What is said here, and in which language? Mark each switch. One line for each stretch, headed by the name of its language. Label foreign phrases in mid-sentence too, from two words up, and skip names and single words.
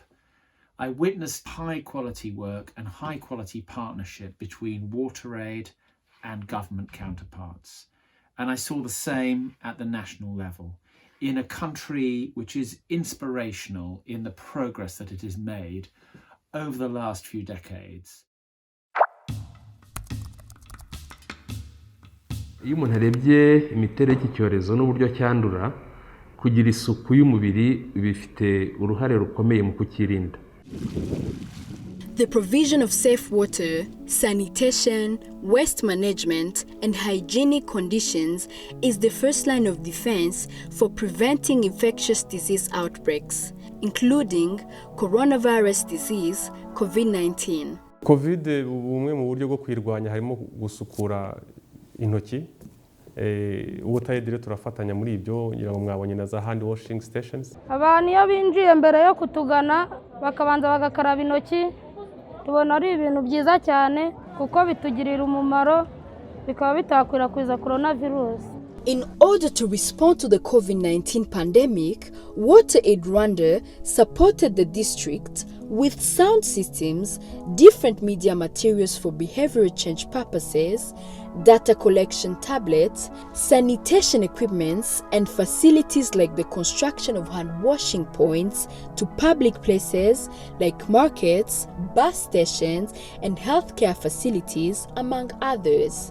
English: I witnessed high-quality work and high-quality partnership between WaterAid and government counterparts. And I saw the same at the national level. In a country which is inspirational in the progress that it has made over the last few decades.
Kinyarwanda: Iyo umuntu arebye imiterere y'iki cyorezo n'uburyo cyandura, kugira isuku y'umubiri bifite uruhare rukomeye mu kukirinda.
English: The provision of safe water, sanitation, waste management, and hygienic conditions is the first line of defense for preventing infectious disease outbreaks, including coronavirus disease, COVID-19.
Kinyarwanda: COVID bumwe mu buryo bwo kwirwanya harimo gusukura intoki. WaterAid rero turafatanya muri ibyo, ngira ngo mwabonye na za
English: hand washing stations.
Kinyarwanda: Abantu iyo binjiye mbere yo kutugana bakabanza bagakaraba intoki, tubona ari ibintu byiza cyane kuko bitugirira umumaro bikaba bitakwirakwiza coronavirus.
English: In order to respond to the COVID-19 pandemic, WaterAid Rwanda supported the district with sound systems, different media materials for behavioral change purposes, data collection tablets, sanitation equipments, and facilities like the construction of hand washing points to public places like markets, bus stations, and healthcare facilities, among others.